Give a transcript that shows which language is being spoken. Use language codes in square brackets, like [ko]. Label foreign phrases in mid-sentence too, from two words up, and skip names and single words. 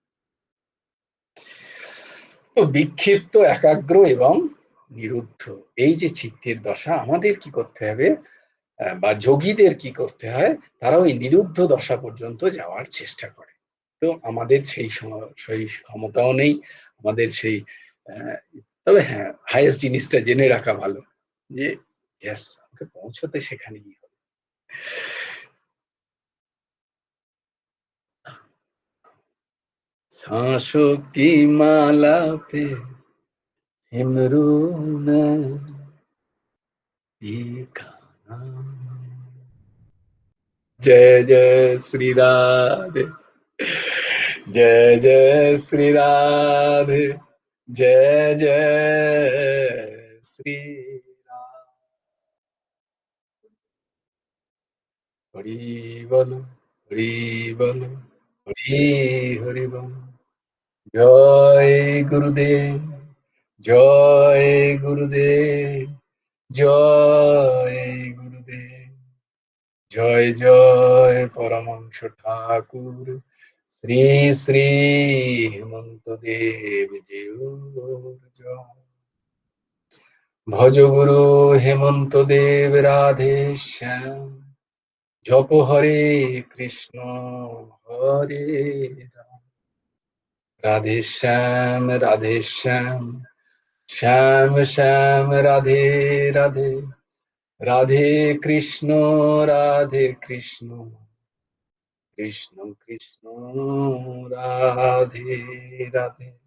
[bn] তো বিক্ষিপ্ত একাগ্র এবং নিরুদ্ধ এই যে চিত্তের দশা, আমাদের কি করতে হবে বা যোগীদের কি করতে হয়, তারা ওই নিরুদ্ধ দশা পর্যন্ত যাওয়ার চেষ্টা করে। তো আমাদের সেই ক্ষমতাও নেই, আমাদের সেই তবে হ্যাঁ হাইয়েস্ট জিনিসটা জেনে রাখা ভালো যে ইয়েস আমাকে পৌঁছতে সেখানেই হবে। [hi] सांसों की माला पे सिमरू का नाम, जय जय श्री राधे, जय जय श्री राधे, जय जय श्री राम। हरि बोलो, हरि बोलो, हरि हरि बोलो। जय गुरुदेव, जय गुरुदेव, जय गुरुदेव, जय जय परमहंस ठाकुर श्री श्री हेमंत देव जी। जय भज गुरु हेमंत देव राधे श्याम, जप हरे कृष्ण हरे राम, राधे श्याम श्याम श्याम राधे राधे, राधे कृष्ण कृष्ण कृष्ण राधे राधे।